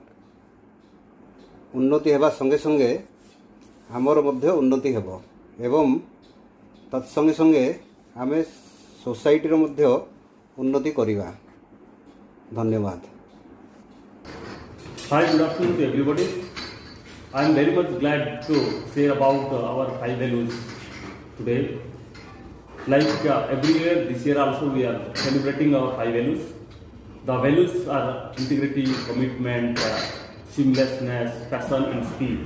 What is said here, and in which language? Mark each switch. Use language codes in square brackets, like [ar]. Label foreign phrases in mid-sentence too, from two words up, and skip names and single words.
[or] ଉନ୍ନତି ହେବା ସଙ୍ଗେ ସଙ୍ଗେ ହମର ମଧ୍ୟ ଉନ୍ନତି ହେବ ଏବଂ ତତ୍ସଙ୍ଗେ ସଙ୍ଗେ ଆମେ ସୋସାଇଟି ର ମଧ୍ୟ ଉନ୍ନତି କରିବା ଧନ୍ୟବାଦ [en] Hi, good afternoon to everybody. I am very much glad to say about our 5 values today. Like every year, this year also we are celebrating our 5 values. The values are integrity, commitment, seamlessness, passion and speed.